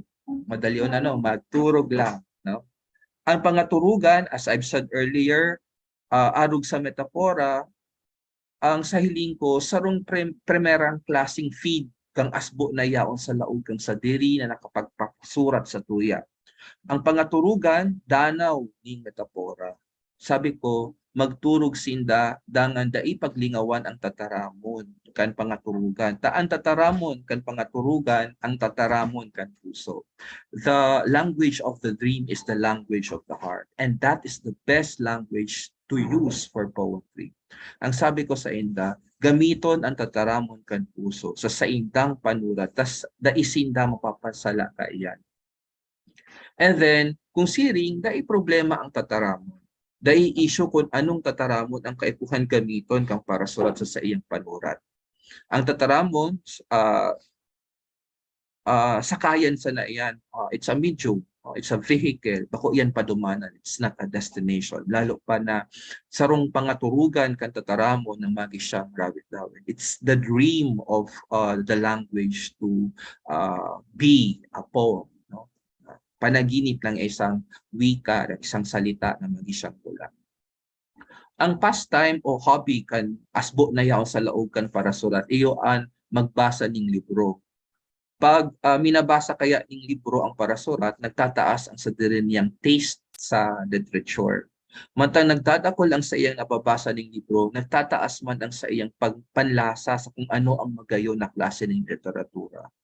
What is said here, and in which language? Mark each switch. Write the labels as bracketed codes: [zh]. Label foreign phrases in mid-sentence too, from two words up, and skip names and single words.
[bik] Madali on magturog lang, no? Ang pangaturugan, [en] as I've said earlier, [bik] arog sa metapora, ang sahiling ko sarong primerang klaseng feed kang asbo na yaon sa laog kang sa diri na nakapagpasurat sa tuya. Ang pangaturugan, danaw ning metapora. Sabi ko, magturog sinda dangan dai paglingawan ang tataramon kan pangaturugan. Taan tataramon kan pangaturugan ang tataramon kan puso. [en] The language of the dream is the language of the heart, and that is the best language to use for poetry. [bik] Ang sabi ko sa inda, gamiton ang tataramon kan puso sa saindang panurat, tas daisinda mapapasala ka iyan. And then, kung siring, dai problema ang tataramon. Dai issue kung anong tataramon ang kaipuhan gamiton kang para surat sa iyang panurat. Ang tataramon, sakayan sa na iyan. [en] It's a medium. It's a vehicle. [bik] Bako yan padumanan. [en] It's not a destination. [bik] Lalo pa na sarong pangaturugan kan tataramon ng magi siyang rawit-rawit. [en] It's the dream of the language to be a poem. No? [tl] Panaginip ng isang wika, isang salita na magi siyang tula. [bik] Ang pastime o hobby kan asbo na yaon sa laog kan para surat, iyoan magbasa ning libro. Pag minabasa kaya ng libro ang parasurat, nagtataas ang sa diri niyang taste sa literature. Mantang nagdadakol ang sa iyang nababasa ng libro, nagtataas man ang sa iyang pagpanlasa sa kung ano ang magayon na klase ng literatura.